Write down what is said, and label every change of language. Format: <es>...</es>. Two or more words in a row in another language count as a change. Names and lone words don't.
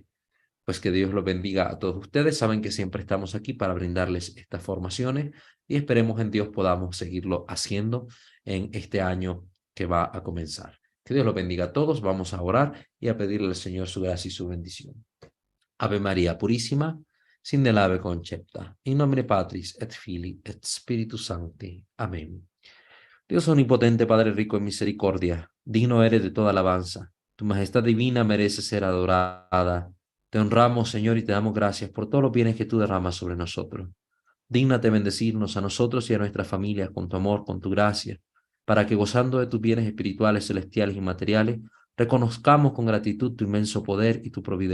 <es>Pues que Dios los bendiga a todos ustedes. Saben que siempre estamos aquí para brindarles estas formaciones y esperemos en Dios podamos seguirlo haciendo en este año que va a comenzar. Que Dios los bendiga a todos. Vamos a orar y a pedirle al Señor su gracia y su bendición.</es> <la>Ave María Purísima, sin delave concepta, in nomine Patris et Filii et Spiritus Sancti. Amén.</la> <es>Dios omnipotente, Padre rico en misericordia, digno eres de toda alabanza. Tu majestad divina merece ser adorada. Te honramos, Señor, y te damos gracias por todos los bienes que tú derramas sobre nosotros. Dígnate bendecirnos a nosotros y a nuestras familias con tu amor, con tu gracia, para que gozando de tus bienes espirituales, celestiales y materiales, reconozcamos con gratitud tu inmenso poder y tu providencia.</es>